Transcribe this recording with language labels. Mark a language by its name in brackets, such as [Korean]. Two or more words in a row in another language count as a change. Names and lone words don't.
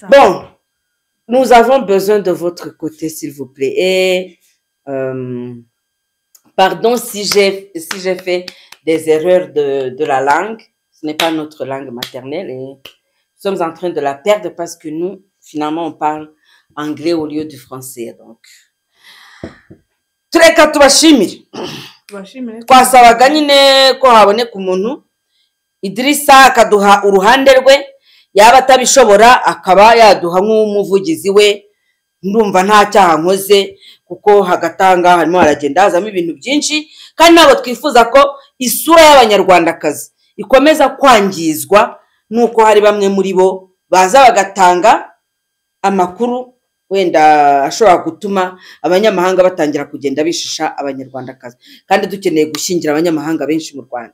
[French] Bon, nous avons besoin de votre côté, s'il vous plaît. Et pardon si j'ai fait des erreurs de la langue. Ce n'est pas notre langue maternelle et nous sommes en train de la perdre parce que nous, finalement, on parle anglais au lieu du français. Donc, [Kinyarwanda] tureka tubashimire. Twasabaga nyine ko haboneka umuntu Idirisa akaduha uruhande rwe, yaba atabishobora akaba yaduha nk'umuvugizi we. Ndumva nta cyaha nkoze kuko hagatanga harimo haragenda hazamo ibintu byinshi, kandi ntabwo twifuza ko isura y'abanyarwandakazi ikomeza kwangizwa nuko hari bamwe muri bo baza bagatanga amakuru wenda ashobora gutuma abanyamahanga batangira kugenda bishisha abanyarwandakazi, kandi dukeneye gushyingira abanyamahanga benshi mu Rwanda.